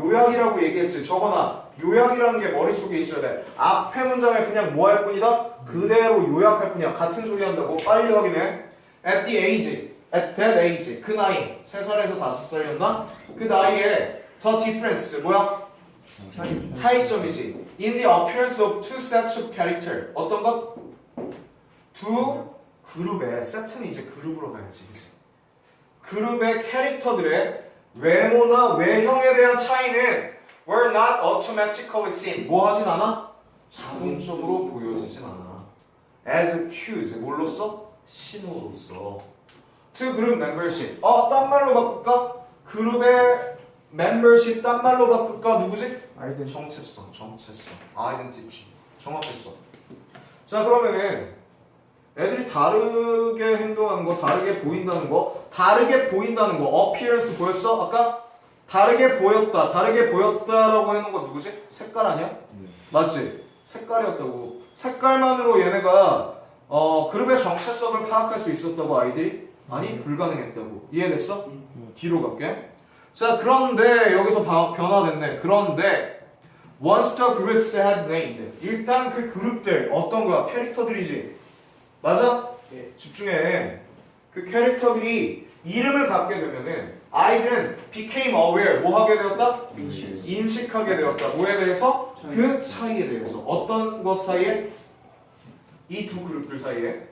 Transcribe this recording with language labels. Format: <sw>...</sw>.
<ko>요약이라고 얘기했지. 적어놔. 요약이라는 게 머릿속에 있어야 돼. 앞에 문장을 그냥 뭐 할 뿐이다? 그대로 요약할 뿐이야. 같은 소리 한다고. 빨리 확인해. At that age. 그 나이 3살에서 5살이었나? 그 나이에 the difference 뭐야? 차이점이지.</ko> <en>In the appearance of two sets of character.</en> <ko>어떤 것? 두 그룹의 세트는 이제 그룹으로 가야지. 그치? 그룹의 캐릭터들의 외모나 외형에 대한 차이는 were not automatically seen. 뭐 하진 않아? 자동적으로 보여지진 않아.</ko> <en>As cues. 뭘로써? 신호로써. To group membership.</en> <ko>딴 말로 바꿀까? 그룹의 membership 딴 말로 바꿀까? 누구지? 정체성. identity. 정확했어. 자 그러면은 애들이 다르게 행동하는 거, 다르게 보인다는 거, appearance 보였어? 아까? 다르게 보였다라고 해놓은 거 누구지? 색깔 아니야? 맞지? 색깔이었다고. 색깔만으로 얘네가 그룹의 정체성을 파악할 수 있었다고 아이들이? 아니, 불가능했다고. 이해됐어? 뒤로 갈게. 자, 그런데 여기서 변화됐네.</ko> <en>그런데 once the groups had named.</en> <ko>일단 그 그룹들 어떤 거야? 캐릭터들이지. 맞아? 집중해. 그 캐릭터들이 이름을 갖게 되면은 아이들은 became aware 뭐 하게 되었다? 인식하게 되었다. 뭐에 대해서? 그 차이에 대해서. 어떤 것 사이에? 이 두 그룹들 사이에.</ko>